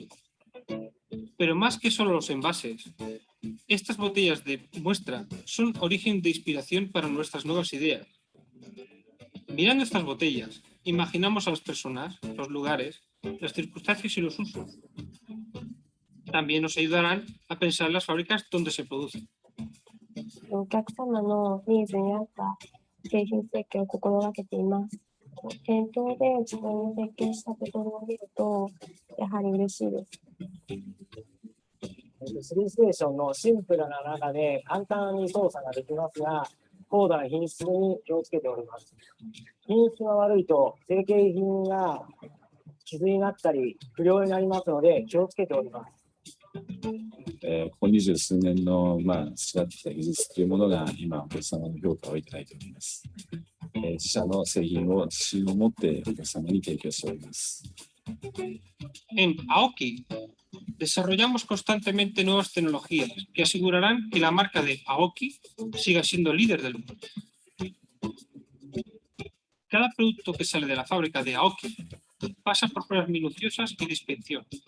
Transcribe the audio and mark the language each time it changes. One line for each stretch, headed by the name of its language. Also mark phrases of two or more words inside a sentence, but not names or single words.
Spanish: Pero más que solo los envases, estas botellas de muestra son origen de inspiración para nuestras nuevas ideas. Mirando estas botellas, imaginamos a las personas, los lugares, las circunstancias y los usos. También nos ayudarán a pensar en las fábricas donde se producen.
Japanese: お客様のニーズに合った製品設計を心がけています。店頭で自分の設計したところを見ると、やはり嬉しいです。 3ステーションのシンプルな中で簡単に操作ができますが、高度な品質に気をつけております。品質が悪いと成型品が傷になったり不良になりますので気をつけております。ここ20数年の培ってきた技術というものが今お客様の評価をいただいております。自社の製品を自信を持ってお客様に提供しております。
Spanish: En Aoki desarrollamos constantemente nuevas tecnologías que asegurarán que la marca de Aoki siga siendo líder del mundo. Cada producto que sale de la fábrica de Aoki pasa por pruebas minuciosas y de inspección.